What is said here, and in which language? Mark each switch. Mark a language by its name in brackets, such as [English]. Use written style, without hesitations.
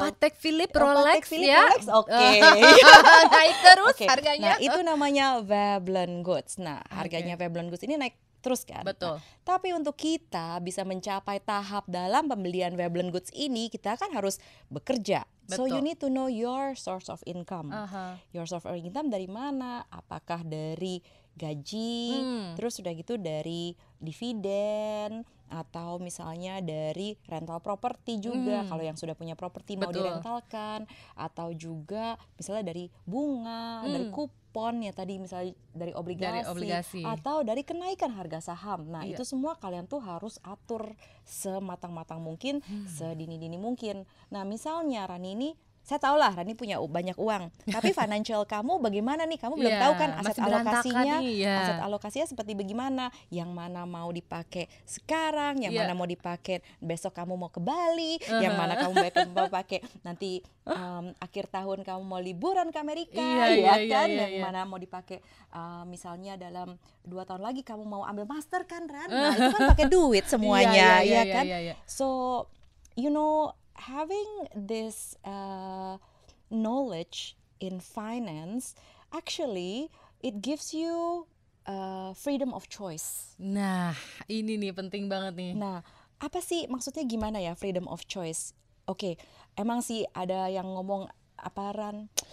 [Indonesian] Patek Philippe, Rolex ya. Naik terus harganya. Nah itu namanya Veblen Goods. Nah harganya Veblen Goods ini naik terus kan. Betul. Nah, tapi untuk kita bisa mencapai tahap dalam pembelian Veblen Goods ini, kita kan harus bekerja. [English] So you need to know your source of income. Your source of income [Indonesian] dari mana? Apakah dari gaji, terus udah gitu dari dividen, atau misalnya dari rental properti juga. Kalau yang sudah punya properti mau direntalkan, atau juga misalnya dari bunga, dari kupon ya tadi, misalnya dari obligasi, atau dari kenaikan harga saham. Nah itu semua kalian tuh harus atur sematang-matang mungkin, sedini-dini mungkin. Nah misalnya Rani ini saya tahu lah Rani punya banyak uang, tapi financial kamu bagaimana nih? Kamu belum Iya, tahu kan masih berantakan nih, ya. aset alokasinya seperti bagaimana? Yang mana mau dipakai sekarang, yang mana mau dipakai besok kamu mau ke Bali, yang mana kamu mau pakai nanti akhir tahun kamu mau liburan ke Amerika, yang mana mau dipakai misalnya dalam 2 tahun lagi kamu mau ambil master kan, Ran? Nah itu kan pakai duit semuanya, kan? [English] So you know, having this knowledge in finance, actually it gives you freedom of choice. [Indonesian] Nah, ini nih penting banget nih. Nah, apa sih maksudnya gimana ya [English] freedom of choice? [Indonesian] Oke, emang sih ada yang ngomong apaan?